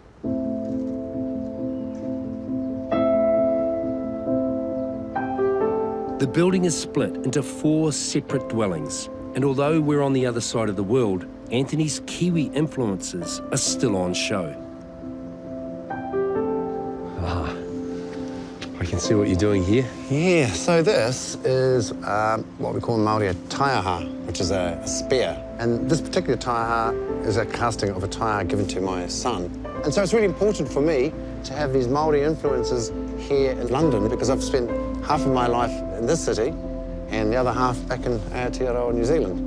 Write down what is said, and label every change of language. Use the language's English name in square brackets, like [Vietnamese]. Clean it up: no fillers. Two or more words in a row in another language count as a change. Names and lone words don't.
[English] The building is split into 4 separate dwellings, and although we're on the other side of the world, Anthony's Kiwi influences are still on show. I can see what you're doing here. Yeah, so this is what we call in Māori a taiaha, which is a spear. And this particular taiaha is a casting of a taiaha given to my son. And so it's really important for me to have these Māori influences here in London because I've spent half of my life in this city and the other half back in Aotearoa, New Zealand.